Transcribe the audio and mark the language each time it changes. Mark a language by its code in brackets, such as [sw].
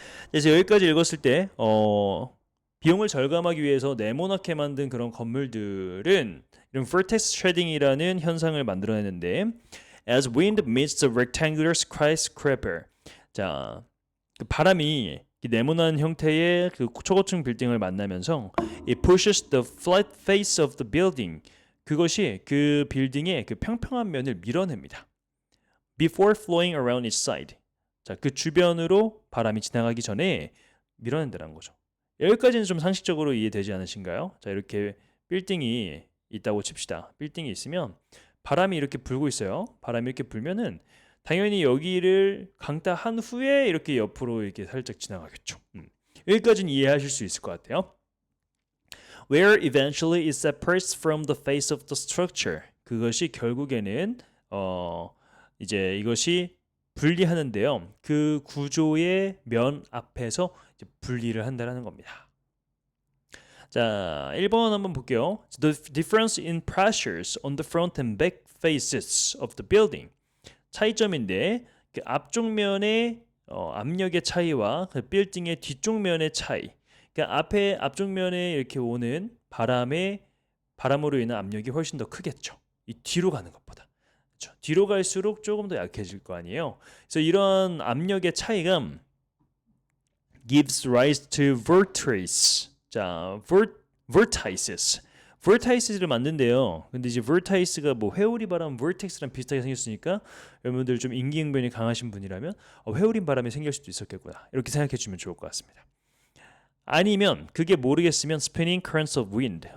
[ko] 그래서 여기까지 읽었을 때 비용을 절감하기 위해서 네모나게 만든 그런 건물들은 이런 vertex shedding이라는 현상을 만들어내는데 [en] as wind meets the rectangular skyscraper. [ko] 자, 그 바람이 네모난 형태의 그 초고층 빌딩을 만나면서 [en] it pushes the flat face of the building. [ko] 그것이 그 빌딩의 그 평평한 면을 밀어냅니다. [en] Before flowing around its side. [ko] 자, 그 주변으로 바람이 지나가기 전에 밀어낸다는 거죠. 여기까지는 좀 상식적으로 이해되지 않으신가요? 자, 이렇게 빌딩이 있다고 칩시다. 빌딩이 있으면 바람이 이렇게 불고 있어요. 바람이 이렇게 불면은 당연히 여기를 강타한 후에 이렇게 옆으로 이렇게 살짝 지나가겠죠. 여기까지는 이해하실 수 있을 것 같아요. [en] Where eventually it separates from the face of the structure. [ko] 그것이 결국에는 이제 이것이 분리하는데요. 그 구조의 면 앞에서 이제 분리를 한다는 겁니다. 자, 1번 한번 볼게요. [en] The difference in pressures on the front and back faces of the building. [ko] 차이점인데 그 앞쪽 면의 압력의 차이와 그 빌딩의 뒤쪽 면의 차이. 그러니까 앞쪽 면에 이렇게 오는 바람으로 인한 압력이 훨씬 더 크겠죠. 이 뒤로 가는 것보다. 그렇죠? 뒤로 갈수록 조금 더 약해질 거 아니에요. 그래서 이런 압력의 차이가 [en] gives rise to vortices. [ko] 자, vortices. vortices를 만든대요. 근데 이제 vortice가 회오리 바람 vortex랑 비슷하게 생겼으니까 여러분들 좀 인기응변이 강하신 분이라면 회오리 바람이 생길 수도 있었겠구나. 이렇게 생각해 주면 좋을 것 같습니다. 아니면 그게 모르겠으면 [en] spinning currents of wind.